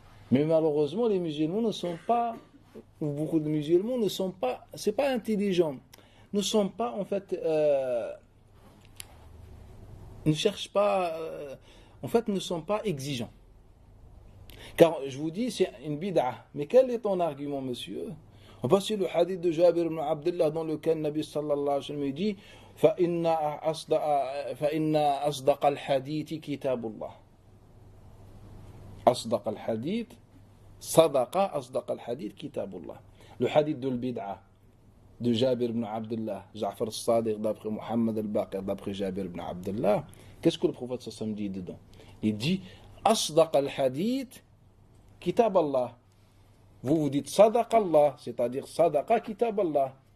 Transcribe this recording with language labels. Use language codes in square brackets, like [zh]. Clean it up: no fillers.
[fr] Mais malheureusement, les musulmans ne sont pas, beaucoup de musulmans ne sont pas, c'est pas intelligent, ne sont pas en fait, ne cherchent pas, en fait ne sont pas exigeants. Car je vous dis, c'est une bid'a. Mais quel est ton argument, monsieur? On passe sur le hadith de Jabir ibn Abdullah dans lequel Nabi sallallahu alayhi wa sallam dit [ar] فإن أصدق الحديث كتاب الله. أصدق الحديث صدق أصدق الحديث كتاب الله. [fr] Le hadith de l'bid'a. de Jabir ibn Abdullah, Ja'far al-Sadiq d'après Muhammad al-Baqir d'après Jabir ibn Abdullah, qu'est-ce que le prophète sallam dit dedans? Il dit [ar] Asdaq al-hadith kitab Allah. [fr] Vous dites Sadaq Allah, c'est-à-dire [ar] Sadaqa kitab Allah.